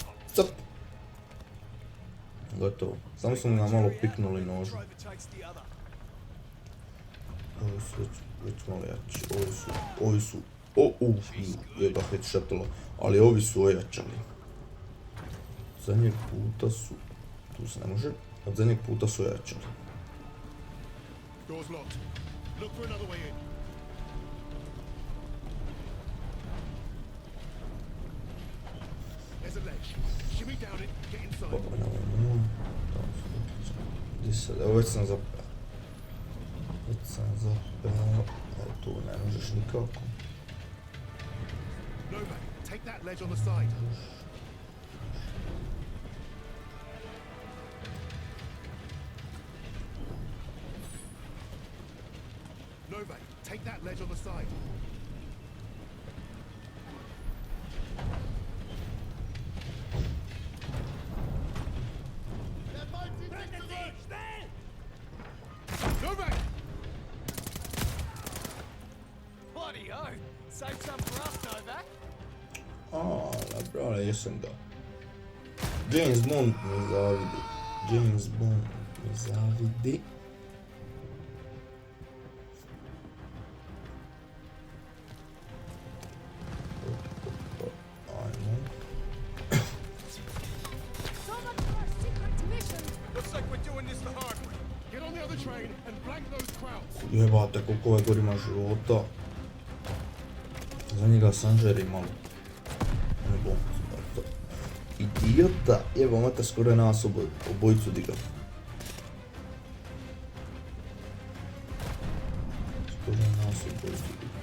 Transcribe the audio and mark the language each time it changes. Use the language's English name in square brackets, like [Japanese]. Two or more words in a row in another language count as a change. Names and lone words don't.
[Croatian] Cap. Gotovo. Samo smo ga malo piknuli nožom. [English] Overtakes the other. [Croatian] Ovi su već malo jači. Ovi su... je ga headshotilo. Ali ovi su ojačali. Zadnjeg puta su... Tu se ne može. Od zadnjeg puta su ojačali. [English] Door's locked. Look for another way in. There's a ledge. Shimmy down it, get inside. [Croatian] Baba nemoj. Gdje sad? Evo već sam zapeo. Ali tu ne možeš nikako. [English] Novak, take that ledge on the side. Novak, take that ledge on the side. Novak! Bloody oath! Save some for us, Novak. [Croatian] Brale, jesam ga. James Bond mi zavidi. James Bond mi zavidi. Ajmo. [English] So much for our secret mission. Looks like we're doing this the hard way. Get on the other train and flank those crowds. [Croatian] Jebate koliko ovaj gor ima života. Za njega sanžeri malo. Ne bom, to. Idiota! Jebo, mate skoro je nas obojicu digao. Skoro je nas obojicu digao.